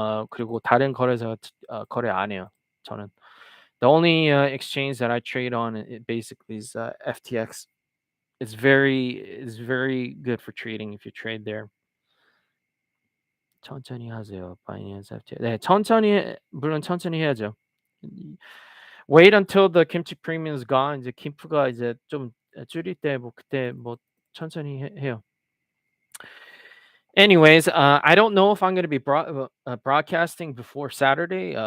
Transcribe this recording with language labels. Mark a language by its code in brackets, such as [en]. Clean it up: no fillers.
[ko] 그리고 다른 거래소 거래 안 해요. 저는. [en] The only exchange that I trade on it basically is FTX. It's very good for trading if you trade there. [ko] 천천히 하세요. 바이낸스 FT. 네, 물론 천천히 해야죠. [en] Wait until the kimchi premium is gone. [ko] 이제 김프가 이제 좀 줄일 때 뭐 그때 뭐 천천히 해요. [en] Anyways, I don't know if I'm going to be broadcasting before Saturday.